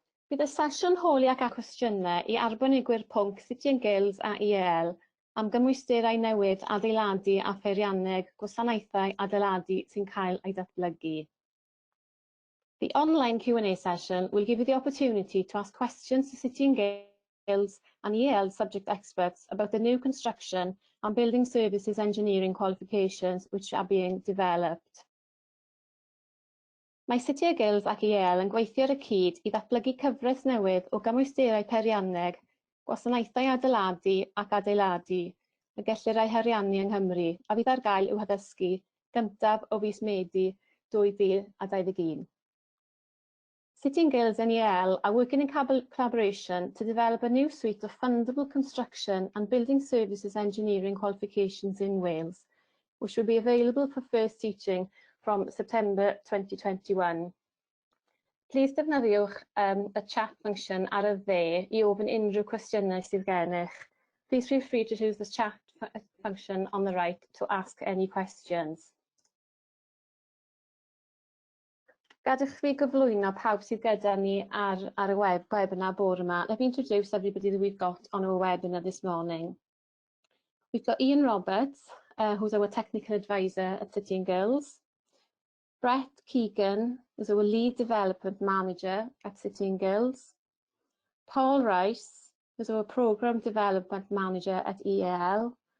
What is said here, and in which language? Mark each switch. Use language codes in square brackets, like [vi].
[cy] Bydd y sesiwn holiac a cwestiynau i arbenigwyr pwnc City and Guilds a IEL am gymwysterau newydd adeiladu a pheirianneg gwasanaethau adeiladu sy'n cael ei datblygu. [en] The online Q&A session will give you the opportunity to ask questions to City and Guilds and IEL subject experts about the new construction and building services engineering qualifications which are being developed. [cy] Mae City and Guilds ac IEL yn gweithio ar y cyd i ddatblygu cyfres newydd o gymwysterau peirianneg, gwasanaethau adeiladu ac adeiladu, y gellir ei heriannu yng Nghymru, a fydd ar gael i'w haddysgu gyntaf o fis Medi 2021. [en] City and Guilds and IEL are working in collaboration to develop a new suite of fundable construction and building services engineering qualifications in Wales, which will be available for first teaching from September 2021. Please [cy] defnyddiwch y [en] chat function [cy] ar y dde I ofyn unrhyw cwestiynau sydd gennych. [en] Please feel free to use the chat function on the right to ask any questions. [cy] Gadewch fi gyflwyno pawb sydd gyda ni ar y webinar bore yma. [en] Let me introduce everybody that we've got on our webinar this morning. We've got Ian Roberts, who's our technical advisor at City and Guilds. Brett Keegan is our lead development manager at City and Guilds. Paul Rice is our program development manager at IEL.